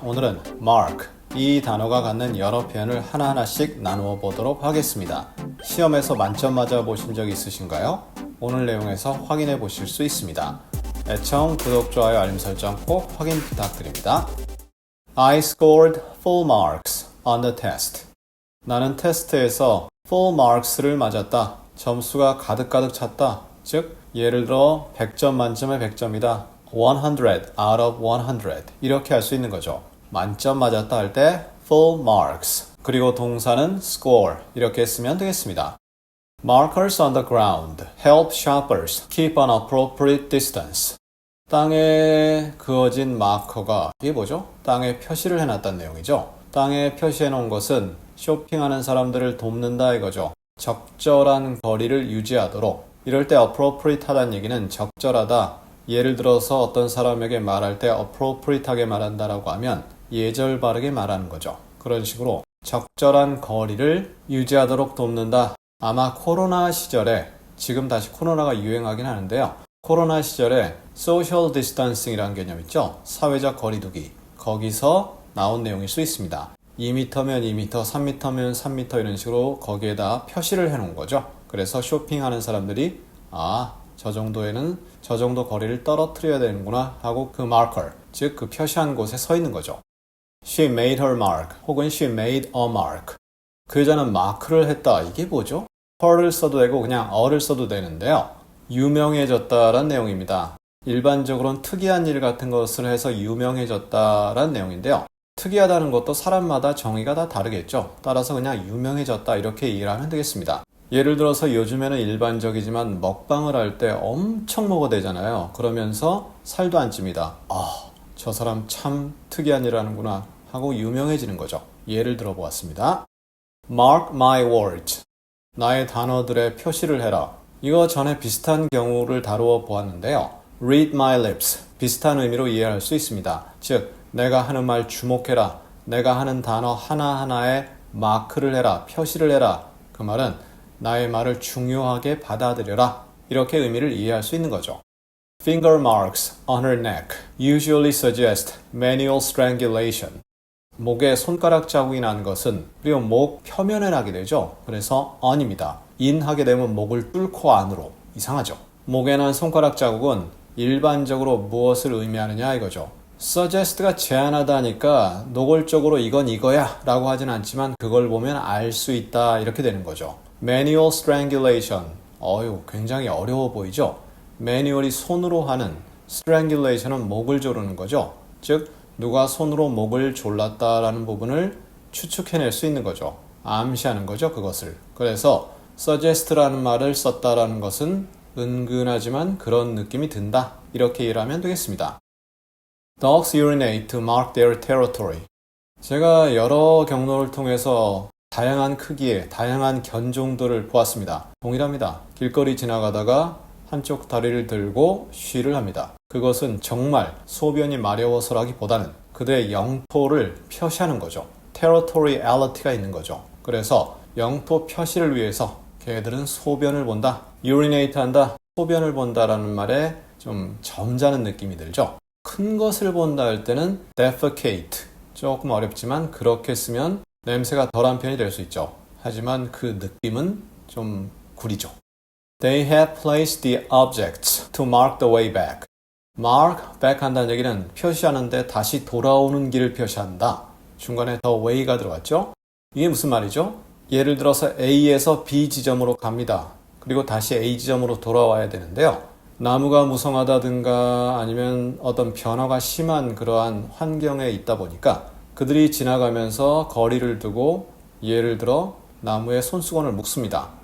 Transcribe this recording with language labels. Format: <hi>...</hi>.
<ko>오늘은 mark, 이 단어가 갖는 여러 표현을 하나하나씩 나누어 보도록 하겠습니다. 시험에서 만점 맞아 보신 적 있으신가요? 오늘 내용에서 확인해 보실 수 있습니다. 애청, 구독, 좋아요, 알림 설정 꼭 확인 부탁드립니다.</ko> <en>I scored full marks on the test.</en> <ko>나는 테스트에서 full marks를 맞았다. 점수가 가득가득 찼다. 즉, 예를 들어 100점 만점에 100점이다.</ko> <en>100 out of 100</en> <ko>이렇게 할 수 있는 거죠. 만점 맞았다 할 때 full marks 그리고 동사는 score 이렇게 쓰면 되겠습니다.</ko> <en>Markers on the ground help shoppers keep an appropriate distance.</en> <ko>땅에 그어진 마커가 이게 뭐죠? 땅에 표시를 해놨다는 내용이죠. 땅에 표시해 놓은 것은 쇼핑하는 사람들을 돕는다 이거죠. 적절한 거리를 유지하도록. 이럴 때 appropriate 하다는 얘기는 적절하다. 예를 들어서 어떤 사람에게 말할 때 appropriate하게 말한다라고 하면 예절 바르게 말하는 거죠. 그런 식으로 적절한 거리를 유지하도록 돕는다. 아마 코로나 시절에 지금 다시 코로나가 유행하긴 하는데요. 코로나 시절에 social distancing이라는 개념 있죠. 사회적 거리두기. 거기서 나온 내용일 수 있습니다. 2m면 2m, 3m면 3m 이런 식으로 거기에다 표시를 해놓은 거죠. 그래서 쇼핑하는 사람들이 저 정도에는 저 정도 거리를 떨어뜨려야 되는구나 하고 그 marker, 즉 그 표시한 곳에 서 있는 거죠.</ko> <en>She made her mark 혹은 she made a mark.</en> <ko>그 여자는 마크를 했다. 이게 뭐죠? her를 써도 되고 그냥 a를 써도 되는데요. 유명해졌다란 내용입니다. 일반적으로는 특이한 일 같은 것을 해서 유명해졌다란 내용인데요. 특이하다는 것도 사람마다 정의가 다 다르겠죠. 따라서 그냥 유명해졌다 이렇게 이해하면 되겠습니다. 예를 들어서 요즘에는 일반적이지만 먹방을 할 때 엄청 먹어대잖아요. 그러면서 살도 안 찝니다. 저 사람 참 특이한 일 하는구나 하고 유명해지는 거죠. 예를 들어 보았습니다.</ko> <en>Mark my words.</en> <ko>나의 단어들의 표시를 해라. 이거 전에 비슷한 경우를 다루어 보았는데요.</ko> <en>Read my lips.</en> <ko>비슷한 의미로 이해할 수 있습니다. 즉, 내가 하는 말 주목해라. 내가 하는 단어 하나하나에 마크를 해라. 표시를 해라. 그 말은 나의 말을 중요하게 받아들여라. 이렇게 의미를 이해할 수 있는 거죠.</ko> <en>Finger marks on her neck usually suggest manual strangulation.</en> <ko>목에 손가락 자국이 난 것은 그리고 목 표면에 나게 되죠. 그래서 on입니다. in 하게 되면 목을 뚫고 안으로. 이상하죠. 목에 난 손가락 자국은 일반적으로 무엇을 의미하느냐 이거죠. suggest가 제안하다니까 노골적으로 이건 이거야 라고 하진 않지만 그걸 보면 알 수 있다 이렇게 되는 거죠.</ko> <en>Manual strangulation.</en> <ko>굉장히 어려워 보이죠? 매뉴얼이 손으로 하는 strangulation은 목을 조르는 거죠. 즉, 누가 손으로 목을 졸랐다라는 부분을 추측해낼 수 있는 거죠. 암시하는 거죠, 그것을. 그래서 suggest라는 말을 썼다라는 것은 은근하지만 그런 느낌이 든다. 이렇게 이해하면 되겠습니다.</ko> <en>Dogs urinate to mark their territory.</en> <ko>제가 여러 경로를 통해서 다양한 크기의 다양한 견종들을 보았습니다. 동일합니다. 길거리 지나가다가 한쪽 다리를 들고 쉬를 합니다. 그것은 정말 소변이 마려워서라기보다는 그들의 영토를 표시하는 거죠. territoriality가 있는 거죠. 그래서 영토 표시를 위해서 걔들은 소변을 본다. urinate 한다. 소변을 본다라는 말에 좀 점잖은 느낌이 들죠. 큰 것을 본다 할 때는 defecate. 조금 어렵지만 그렇게 쓰면 냄새가 덜한 편이 될 수 있죠. 하지만 그 느낌은 좀 구리죠.</ko> <en>They have placed the objects to mark the way back.</en> <ko>Mark, back 한다는 얘기는 표시하는데 다시 돌아오는 길을 표시한다. 중간에 the way가 들어갔죠. 이게 무슨 말이죠? 예를 들어서 A에서 B 지점으로 갑니다. 그리고 다시 A 지점으로 돌아와야 되는데요. 나무가 무성하다든가 아니면 어떤 변화가 심한 그러한 환경에 있다 보니까 그들이 지나가면서 거리를 두고 예를 들어 나무에 손수건을 묶습니다.</ko>